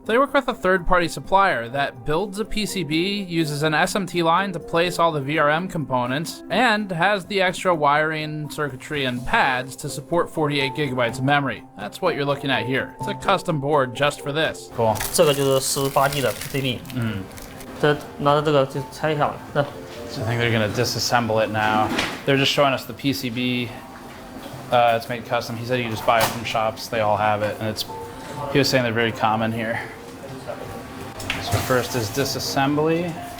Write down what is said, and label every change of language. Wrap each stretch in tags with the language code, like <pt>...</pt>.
<en>They work with a third-party supplier that builds a PCB, uses an SMT line to place all the VRM components, and has the extra wiring, circuitry, and pads to support 48 gigabytes of memory. That's what you're looking at here. It's a custom board just for this. Cool.</en> <zh>这个就是18G 的 PCB。这拿着这个就拆一下了。</zh> <en>So I think they're going to disassemble it now. They're just showing us the PCB. It's made custom. He said you just buy it from shops. They all have it. And he was saying they're very common here. So first is disassembly.</en>